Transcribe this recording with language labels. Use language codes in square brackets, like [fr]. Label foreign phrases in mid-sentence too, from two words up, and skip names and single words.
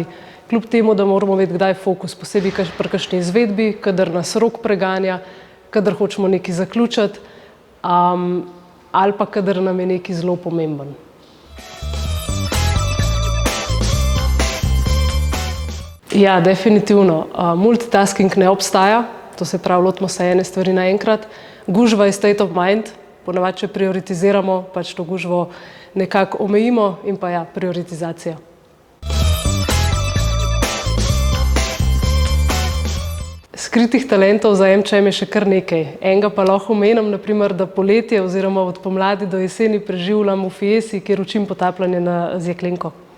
[sl] Kljub temu, da moramo vedeti, kdaj je fokus, posebej pri kakšni izvedbi, kadar nas rok preganja, kadar hočemo nekaj zaključiti, ali pa kadar nam je nekaj zelo pomemben. Ja, definitivno. Multitasking ne obstaja, to se pravi, lotimo se ene stvari naenkrat. Gužva je [en] state of mind, [sl] ponavadi, če prioritiziramo, to gužvo nekako omejimo, in pa ja, prioritizacija. Skritih talentov za MČM je še kar nekaj. Enega pa lahko omenim, naprimer, da poletje oziroma od pomladi do jeseni preživljam v Fiesi, kjer učim potapljanje z jeklenko.